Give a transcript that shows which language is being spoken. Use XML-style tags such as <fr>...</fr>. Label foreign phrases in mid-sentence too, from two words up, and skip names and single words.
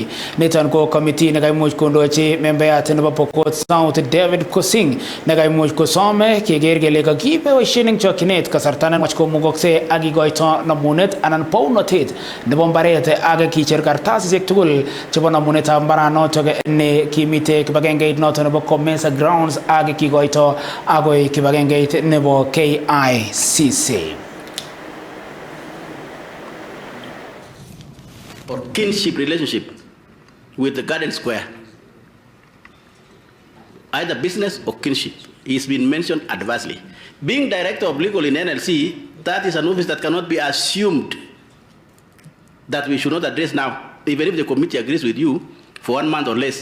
<kln>Niton ko committee ne kaimuch kondochi membayat nebo Pokot South David Kosing ne kaimuch kosome keger kele kakiboisien eng chokchinet kasarta nemach komukokse ak igoito namunet anan paunotet nebo mbaret ak kicher kartasisiek tugul chebo namunetab mbaranotok ne kimite kibagengeit noton nebo COMESA grounds ak kigoito agoi kibagengeit nebo KICC.</kln> <en>Or kinship relationship with the Garden Square, either business or kinship, is been mentioned adversely. Being director of legal in NLC, that is an office that cannot be assumed that we should not address now, even if the committee agrees with you for 1 month or less.</en>